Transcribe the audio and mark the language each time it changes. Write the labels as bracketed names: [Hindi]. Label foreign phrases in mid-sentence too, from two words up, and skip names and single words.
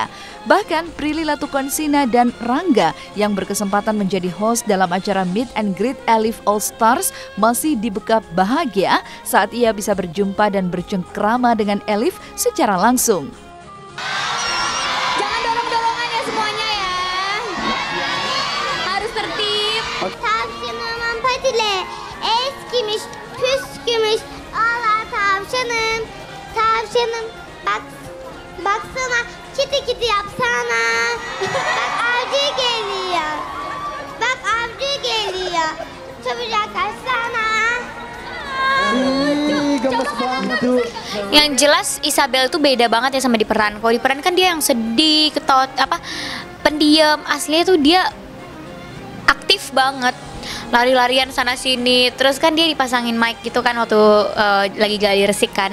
[Indonesian] Bahkan Prilly Latukonsina dan Rangga yang berkesempatan menjadi host dalam acara Meet and Greet Elif All Stars masih dibekap bahagia saat ia bisa berjumpa dan bercengkrama dengan Elif secara langsung. Jangan dorong-dorongan ya semuanya ya. Harus tertib. [Turkish] Tavşanım patile. Eskimiş, püskümüş. Allah tavşanım. Tavşanım. Baksana. Kiti kiti yapsana. Bak avcı geliyor. Bak avcı geliyor. Çabucak kaçsana. [Indonesian] Gemes banget tuh. Yang jelas Isabel tuh beda banget ya sama di peran. Kalau di peran kan dia yang sedih, pendiam. Aslinya tuh dia aktif banget, lari-larian sana sini. Terus kan dia dipasangin mic gitu kan waktu lagi gali resik kan.